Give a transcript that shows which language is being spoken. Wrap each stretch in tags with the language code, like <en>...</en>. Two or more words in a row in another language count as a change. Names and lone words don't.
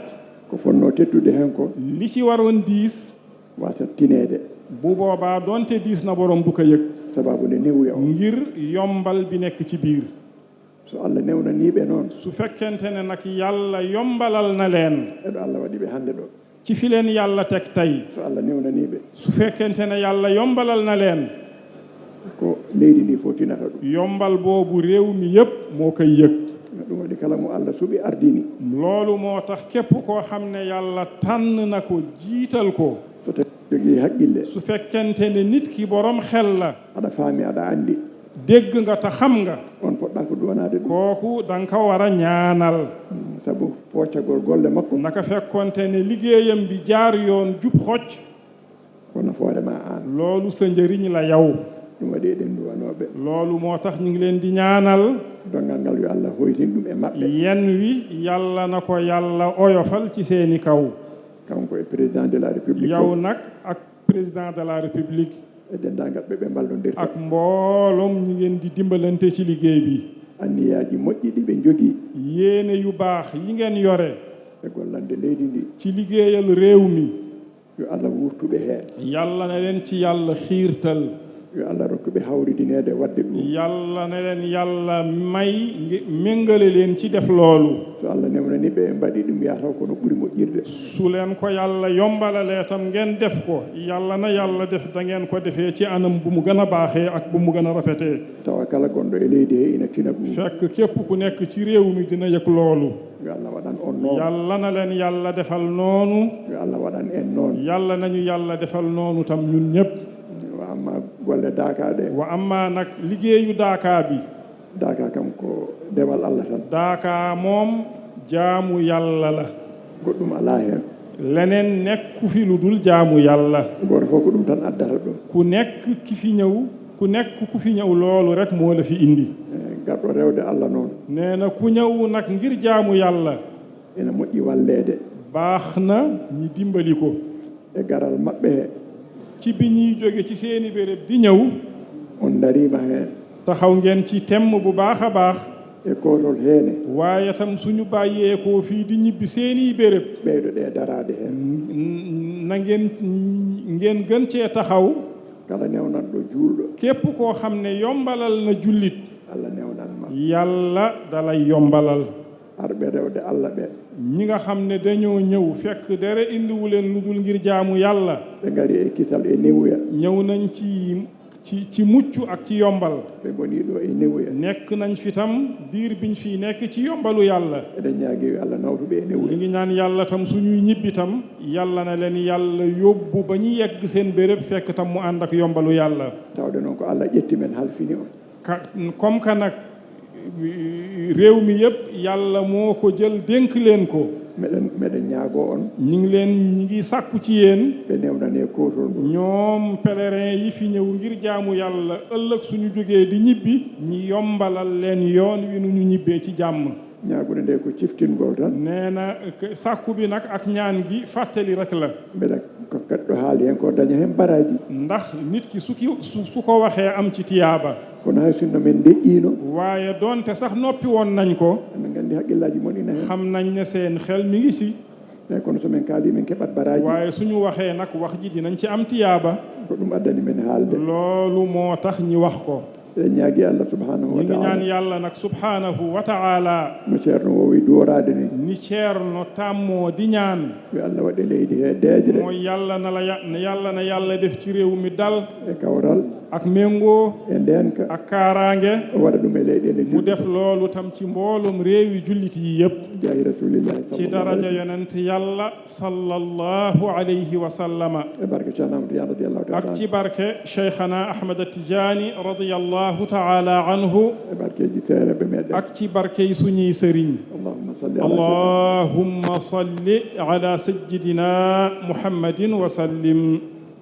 <ff>ko fonno tettude hen ko</ff> <wo>li ci waroon diis</wo> <ff>wasa tinede</ff> <wo>bu boobaa doonte diis na borom du ko yëg</wo> <ff>sababu nde newuya o</ff> <wo>ngir yombal bi nekk ci biir</wo> <ff>so Allah newnaniɓe noon</ff> <wo>su fekkente ne nag yàlla yombalal na leen</wo> <ff>eɗo Allah waɗiɓe hande ɗo</ff> <wo>ci fi leen yàlla teg tey</wo> <ff>so Allah newnaniɓe</ff> <wo>su fekkente ne yàlla yombalal na leen</wo> <ff>ko leydi ndi fof tinata ɗum</ff> <wo>yombal boobu réew mi yépp moo koy yëg</wo> <ff>ɗum waɗi kala mo Allah suuɓi ardini</ff> <wo>loolu moo tax képp koo xam ne yàlla tànn na ko jiital ko</wo> <ff>so tawi jogii haqqille</ff> <wo>su fekkente ne nit ki borom xel la</wo> <ff>aɗa faami aɗa andi</ff> <wo>dégg nga te xam nga</wo> <ff>on poɗɗa ko duwanade ɗum</ff> <wo>kooku da nga ko war a ñaanal</wo> <ff>sabu poccagol golle makko</ff> <wo>naka fekkonte ne liggéeyam bi jaar yoon jub xocc</wo> <ff>ko nafoore ma an</ff> <wo>loolu sa njëriñ la yow</wo> <ff>ɗum waɗi eɗen duwanoɓe</ff> <wo>loolu moo tax ñu ngi leen di ñaanal</wo> <ff>dongal ngal yo Allah hoytin ɗum e maɓɓe</ff> <wo>yen wi yàlla na ko yàlla oyofal ci seeni kaw</wo> <ff>kanko e</ff> <fr>président de la république</fr> <wo>yow nag ak</wo> <fr>président de la république</fr> <ff>e dendagal ɓe mballondirta</ff> <wo>ak mbooloom ñi ngeen di dimbalante ci liggéey bi</wo> <ff>anniyaji moƴƴi ɗi ɓe jogii</ff> <wo>yéene yu baax yi ngeen yore</wo> <ff>e gollande leydi ndi</ff> <wo>ci liggéeyal réew mi</wo> <ff>yo Allah wurtuɓe heen</ff> <wo>yàlla na leen ci yàlla xiirtal</wo> <ff>yo Allah rokkuɓe hawridinede wadde ɗum</ff> <wo>yàlla na leen yàlla may méngale leen ci def loolu</wo> <ff>so Allah newnani ɓe mbaɗi ɗum yataw kono ɓuri moƴƴirde</ff> <wo>su leen ko yàlla yombalalee tam ngeen def ko yàlla na yàlla def da ngeen ko defee ci anam bu mu gën a baaxee ak bu mu gën a rafetee</wo> <ff>tawa kala gonɗo e leydi he ina tina ɗum</ff> <wo>fekk képp ku nekk ci réew mi dina yëg loolu</wo> <ff>yo Allah waɗan on noon</ff> <wo>yàlla na leen yàlla defal noonu</wo> <ff>yo Allah waɗan en noon</ff> <wo>yàlla nañu yàlla defal noonu tam ñun ñëpp</wo> <ff>wa amma golle daaka ɗe</ff> <wo>wa amma nag liggéeyu daakaa bi</wo> <ff>daaka kam ko dewal Allah tan</ff> <wo>daakaa moom jaamu yàlla la</wo> <ff>goɗɗum ala heen</ff> <wo>leneen nekku fi lu dul jaamu yàlla</wo> <ff>goto fof ko ɗum tan addata ɗum</ff> <wo>ku nekk ku fi ñëw loolu rek moo la fi indi</wo> <ff>garɗo rewde Allah noon</ff> <wo>nee na ku ñëw nag ngir jaamu yàlla</wo> <ff>ene moƴƴi walleede</ff> <wo>baax na ñi dimbali ko</wo> <ff>e garal maɓɓe he</ff> <wo>ci bi ñuy jóge ci seeni béréb di ñëw</wo> <ff>on darima heen</ff> <wo>taxaw ngeen ci temm bu baax a baax</wo> <ff>e kotol heene</ff> <wo>waaye tam suñu bàyyeekoo fii di ñibbi seeni béréb</wo> <ff>ɓeydo ɗe darade heen</ff> <wo>na ngeen gën cee taxaw</wo> <ff>kala newnan ɗo juulɗo</ff> <wo>képp koo xam ne yombalal na jullit</wo> <ff>Allah newnan ma</ff> <wo>yàlla dalay yombalal</wo> <ff>arɓe rewde Allah ɓe</ff> <wo>ñi nga xam ne dañoo ñëw fekk dara indiwu leen lu dul ngir jaamu yàlla</wo> <ff>ɓe ngari e kisal e newuya</ff> <wo>ñëw nañ ci mucc ak ci yombal</wo> <ff>ɓe ngoni ɗo e newuya</ff> <wo>nekk nañ fi tam diir biñ fii nekk ci yombalu yàlla</wo> <ff>eɗen ñaagui yo Allah nawtuɓe e newuya</ff> <wo>ñu ngi ñaan yàlla tam suñuy ñibbi tam yàlla na leen yàlla yóbbu ba ñu yegg seen béréb fekk tam mu ànd ak yombalu yàlla</wo> <ff>tawde noon ko Allah ƴetti men halfini on</ff> <wo>comme que nag réew mi yëpp yàlla moo ko jël dénk leen ko</wo> <ff>mbeɗa ñaago on</ff> <wo>ñi ngi sàkku ci yéen</wo> <ff>ɓe newnane kotol ngol</ff> <wo>ñoom pèlerin yi fi ñëw ngir jaamu yàlla ëllëg suñu jógee di ñibbi ñi yombalal leen yoon wi nu ñu ñibbee ci jàmm</wo> <ff>ñaagude nde ko ciftingol tan</ff> <wo>nee na sàkku bi nag ak ñaan gi fàttali rek la</wo> <ff>mbeɗa ko kadɗo haali hen ko daña hen baraji</ff> <wo>ndax nit ki su ko waxee am ci tiyaaba</wo> <ff>kono hay sinno men deƴƴino</ff> <wo>waaye doonte sax noppi woon nañ ko</wo> <ff>emin gandi haqqillaji mon ina hen</ff> <wo>xam nañ ne seen xel mi ngi si</wo> <ff>mais kono somin kaali min keɓat baraji</ff> <wo>waaye suñu waxee nag wax ji dinañ ci am tiyaaba</wo> <ff>ko ɗum addani men haalde</ff> <wo>loolu moo tax ñi wax ko</wo> <ff>eɗen ñaagui</ff> <ar>الله سبحانه و</ar> <wo>ñi ngi ñaan taala yàlla nag</wo> <ar>سبحانه وتعالى</ar> <ff>no ceerno wowi duworade ni</ff> <wo>ni ceerno tàmmoo di ñaan</wo> <ff>yo allah waɗe leydi he deejre</ff> <wo>mooy yàlla na yàlla def ci réew mi dal</wo> <ff>e kawral</ff> <wo>ak méngoo</wo> <ff>e ndenka</ff> <wo>ak kaaraange</wo> <ff>o waɗa ɗum e leyɗele</ff> <wo>mu def loolu tam ci mboolum réewi jullit yi yépp</wo> <ff>jaahi rasulillahi</ff> <wo>ci daraja yonent yàlla</wo> <ar>صلى الله عليه وسلم</ar> <ff>e barke ceerno amadou ya</ff> <ar>رضي الله تعالى</ar> <wo>ak ci barke cheikhana ahmad atijani</wo> <ar>رضي الله تعالى عنه</ar> <ff>e barkeji seereɓe meɗen</ff> <wo>ak ci barke yi suñuy sëriñ</wo> <ar>اللهم صل على اللهم صل على سيدنا محمد وسلم</ar>